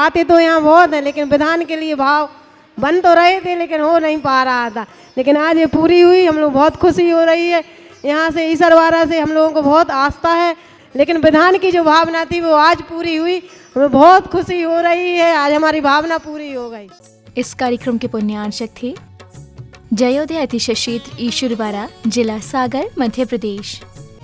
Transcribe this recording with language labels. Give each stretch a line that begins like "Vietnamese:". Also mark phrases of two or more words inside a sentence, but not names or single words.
Hindi: आते तो यहाँ बहुत है, लेकिन विधान के लिए भाव बन तो रहे थे, लेकिन हो नहीं पा रहा था। लेकिन आज ये पूरी हुई, हम लोग बहुत खुशी हो रही है। यहाँ से ईश्वरवाड़ा से हम लोगों को बहुत आस्था है, लेकिन विधान की जो भावना थी वो आज पूरी हुई, हमें बहुत खुशी हो रही है। आज हमारी भावना पूरी हो गई। इस कार्यक्रम के पुण्यार्चक थे जयोदय अतिशय क्षेत्र ईश्वरवाड़ा, जिला सागर, मध्य प्रदेश।